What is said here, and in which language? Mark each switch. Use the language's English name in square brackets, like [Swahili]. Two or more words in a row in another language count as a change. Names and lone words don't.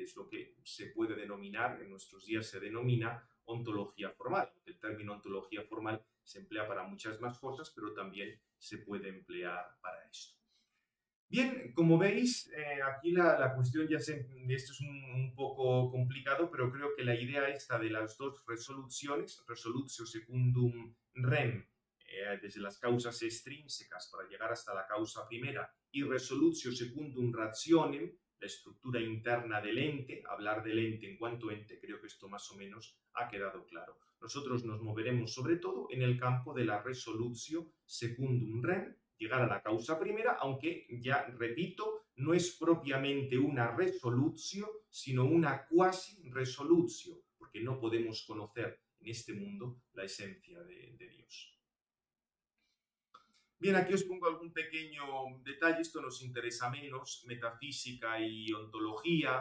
[Spanish] Es lo que se puede denominar, en nuestros días se denomina ontología formal. El término ontología formal se emplea para muchas más cosas, pero también se puede emplear para esto. Bien, como veis, aquí la cuestión esto es un poco complicado, pero creo que la idea esta de las dos resoluciones, [Latin] resolutio secundum rem, [Spanish] desde las causas extrínsecas para llegar hasta la causa primera, y [Latin] resolutio secundum rationem, [Spanish] la estructura interna del ente, hablar del ente en cuanto ente, creo que esto más o menos ha quedado claro. Nosotros nos moveremos sobre todo en el campo de la [Latin] resolutio secundum rem, [Spanish] llegar a la causa primera, aunque ya repito, no es propiamente una resolutio, sino una [Latin] quasi resolutio, [Spanish] porque no podemos conocer en este mundo la esencia de Dios. Bien, aquí os pongo algún pequeño detalle, esto nos interesa menos, metafísica y ontología.